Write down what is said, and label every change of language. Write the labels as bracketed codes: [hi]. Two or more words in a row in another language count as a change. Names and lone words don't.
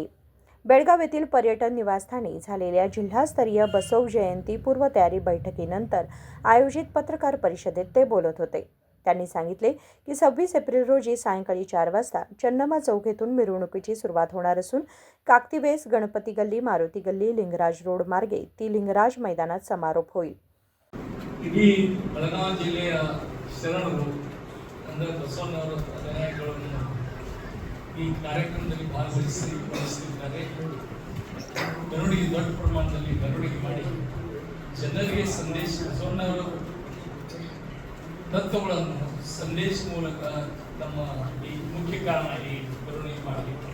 [mr] बेळगाव येथील पर्यटन निवासस्थानी झालेल्या जिल्हास्तरीय बसव जयंती पूर्वतयारी बैठकीनंतर आयोजित पत्रकार परिषदेत ते बोलत होते। त्यांनी सांगितले की 26 एप्रिल रोजी सायंकाळी 4 वाजता चन्नम्मा चौक येथून मिरवणुकीची सुरुवात होणार असून काकतीवेस, गणपती गल्ली, मारुती गल्ली, लिंगराज रोड मार्गे ती लिंगराज मैदानात समारोप होईल। [kn] ಇಡೀ ಬೆಳಗಾವಿ ಜಿಲ್ಲೆಯ ಶರಣರು ಅಂದರೆ ಬಸವಣ್ಣವರ ಅನುಯಾಯಿಗಳನ್ನು ಈ ಕಾರ್ಯಕ್ರಮದಲ್ಲಿ ಭಾಗವಹಿಸಿದ್ದಾರೆ। ಮೆರವಣಿಗೆ ದೊಡ್ಡ ಪ್ರಮಾಣದಲ್ಲಿ ಮೆರವಣಿಗೆ ಮಾಡಿ ಜನರಿಗೆ ಸಂದೇಶ ಬಸವಣ್ಣವರ ತತ್ವಗಳನ್ನು ಸಂದೇಶ ಮೂಲಕ ನಮ್ಮ ಈ ಮುಖ್ಯ ಕಾರಣ ಈ ಮೆರವಣಿಗೆ ಮಾಡಲಿಕ್ಕೆ।